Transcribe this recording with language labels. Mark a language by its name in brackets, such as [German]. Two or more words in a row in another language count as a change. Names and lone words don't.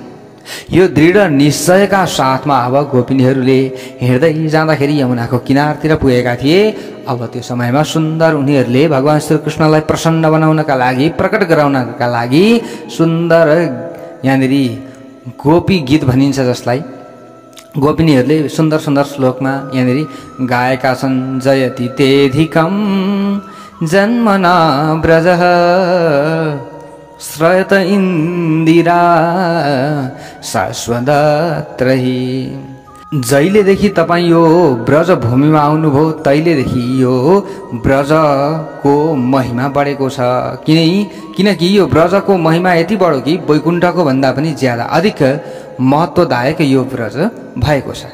[Nepali] यो दृढ निश्चयका साथमा अब गोपिनीहरूले हिँड्दै जाँदाखेरि यमुनाको किनारतिर पुगेका थिए। अब त्यो समयमा सुन्दर उनीहरूले भगवान श्रीकृष्णलाई प्रसन्न बनाउनका लागि, प्रकट गराउनका लागि सुन्दर यहाँनिर गोपी गीत भनिन्छ, जसलाई गोपिनीहरूले सुन्दर श्लोकमा यहाँनिर गाएका छन्। [Sanskrit] जयति तेधिकं जन्मना ब्रजः श्रयत इन्दिरा शाश्वतत्रहि। [Nepali] जहिलेदेखि तपाईँ यो ब्रज भूमिमा आउनुभयो तहिलेदेखि यो ब्रजको महिमा बढेको छ। किनकि यो ब्रजको महिमा यति बढो कि वैकुण्ठको भन्दा पनि ज्यादा अधिक महत्त्वदायक यो ब्रज भएको छ।